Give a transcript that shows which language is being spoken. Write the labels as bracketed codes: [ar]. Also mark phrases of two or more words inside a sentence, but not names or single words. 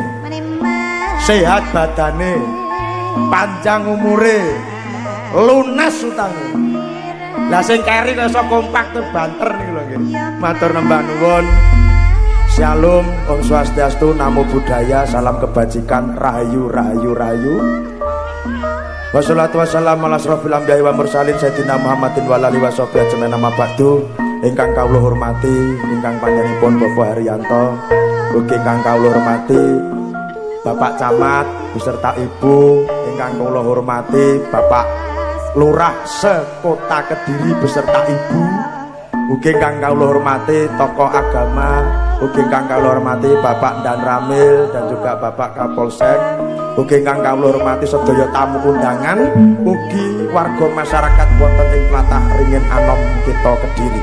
[jv] Sehat badane, panjang umure, lunas utange. Lah sing keri kok iso kompak tur banter niku lho nggih. Matur nembah nuwun. [id] Shalom, [sa] Om Swastiastu, [pi] Namo Buddhaya, [id] salam kebajikan, [jv] rahayu rahayu rahayu. [ar] والصلاة والسلام على أشرف الأنبياء والمرسلين سيدنا محمد وعلى آله وصحبه أجمعين أما بعد. [jv] Ingkang kawula hormati, ingkang panjenenganipun Bapak Haryanto, ugi ingkang kawula hormati Bapak Camat [id] beserta Ibu, [jv] ingkang kula hormati Bapak Lurah sekota Kediri [id] beserta Ibu, [jv] ugi ingkang kula hormati tokoh agama, ugi ingkang kula hormati Bapak Dan Ramil [id] dan juga [jv] Bapak Kapolsek, ugi ingkang kula hormati sedaya tamu undangan, ugi warga masyarakat wonten ing tlatah Ringin Anom kita Kediri.